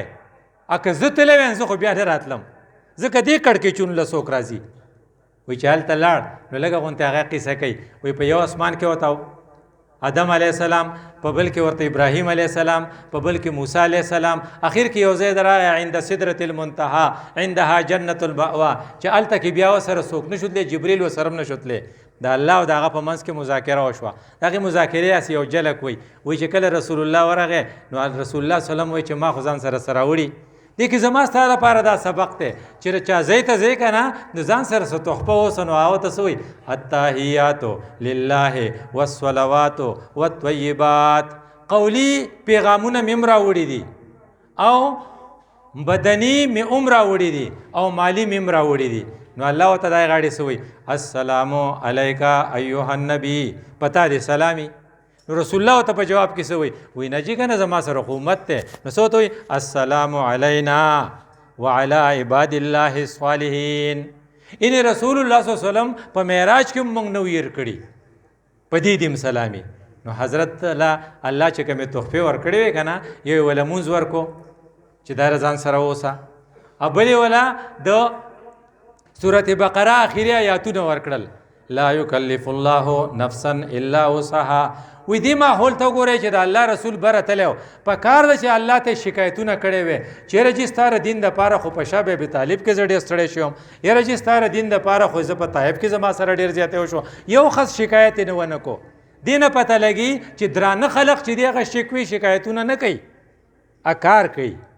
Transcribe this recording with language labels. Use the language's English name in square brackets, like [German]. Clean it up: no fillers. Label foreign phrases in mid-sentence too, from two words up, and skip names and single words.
[Pashto] که زه تلی ویم زه خو بیا نه راتلم، ځکه دې کړکېچونو له څوک راځي. وی چې هلته لاړ نو لږه غوندې هغه قصه کوي. وی په یو اسمان کې ورته آدم علیه السلام، په بل کې ورته ابراهیم علیه السلام، په بل کې موسی علیه السلام، اخر کې یو ځای راغی [Arabic] عند سدرة المنتهى عندها جنة المأوى، [Pashto] چې هلته کې بیا ورسره څوک نه شو تللی، جبریل ورسره هم نه شو تللی. د الله او د هغه په منځ کې مذاکره وشوه. د هغې مذاکرې هسې یو جلک وی چې کله رسول الله ورغی نو رسول الله وسلم وایي چې ما خو ځان سره راوړي. دې کې زما ستا لپاره دا سبق دی چې چا ځای ته ځې که نه نو ځان سره څه تحفه اوسه. نو هغه ته څه وایي؟ [Arabic] التحیاتو لله والصلوات والطیبات. [Pashto] قولی پیغامونه مې هم راوړي دي او بدني مې هم راوړي دي او مالی مې هم راوړي دي. نو الله ورته دای غاړې څه وایي؟ [Arabic] السلام علیک ایها النبی، [Pashto] پتا دې سلامي. نو رسول الله ته په جواب کې څه وایي؟ وایي نه جي که نه زما سره خو امت دی. نو څه ورته وایي؟ [Arabic] السلام علینا وعلى عباد الله الصالحین. [Pashto] یعنې رسول الله صلی الله علیه وسلم په معراج کې هم موږ نه ویر کړي، په دې دې سلامي. نو حضرت الله چې کومې تحفې ورکړې وې که نه، یو یې وله مونځ ورکو چې دا ځان سره اوسه، او بل یې وله د سورة بقره آخري آیاتونه ورکړل، [Arabic] لا یکلف الله نفسا الا وسعها. [Pashto] وی دې ماحول ته وګورئ چې د الله رسول بره تلی و، په کار ده چې الله ته شکایتونه کړی وی چېرې چې ستا د دین دپاره خو په شاه ابي طالب کې زه ډېر ستړی شوم، یاره چې ستا د دین دپاره خو زه په طایف کې زما سره ډېر زیاتی وشو. یو خس شکایت یې نه ونه کو. دې نه پته لګي چې درانه خلق چې دی هغه شکوي شکایتونه نه کوي، کار کوي.